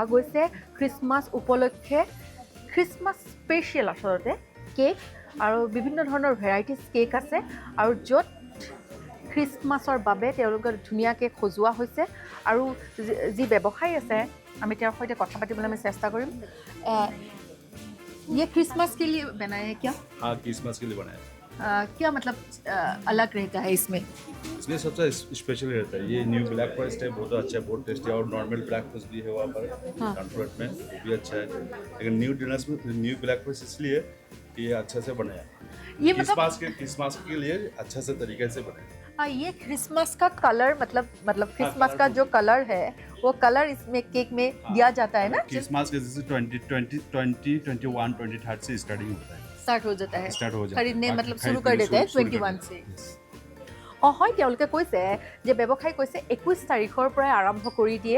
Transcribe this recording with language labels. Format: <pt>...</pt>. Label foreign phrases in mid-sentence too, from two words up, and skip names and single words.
<as>গৈছে খ্ৰীষ্টমাছ উপলক্ষে</as> <en>Christmas special</en> <as>আচলতে কেক আৰু বিভিন্ন ধৰণৰ</as> <en>varieties cake</en> <as>আছে আৰু য'ত খ্ৰীষ্টমাছৰ বাবে তেওঁলোকে ধুনীয়াকৈ সজোৱা হৈছে আৰু যি ব্যৱসায়ী আছে আমি তেওঁৰ সৈতে কথা পাতিবলৈ আমি চেষ্টা কৰিম</as> <hi>ये क्रिसमस के लिए बनाया है क्या हाँ क्रिसमस के लिए बनाया क्या मतलब अलग रहता है इसमें इसमें सबसे स्पेशल रहता है ये</hi> <en>new black forest</en> <hi>है बहुत अच्छा है बहुत टेस्टी और</hi> <en>normal black forest</en> <hi>भी है वहाँ पर कॉन्फ्रेंट में वो भी अच्छा है लेकिन</hi> <en>new black forest</en> <hi>इसलिए कि ये अच्छा से बनाया ये मतलब क्रिसमस के लिए अच्छा से तरीके से बनाया ये क्रिसमस का कलर मतलब क्रिसमस का जो कलर है वो कलर इसमें केक में दिया जाता है ना क्रिसमस के जैसे 2021 से स्टार्टिंग होता है स्टार्ट हो जाता है स्टार्ट हो जाता है खरीदने मतलब शुरू कर देते हैं 21 से</hi> <as>অঁ হয়, তেওঁলোকে কৈছে যে ব্যৱসায়ী কৈছে 21 তাৰিখৰ পৰাই আৰম্ভ কৰি দিয়ে।</as>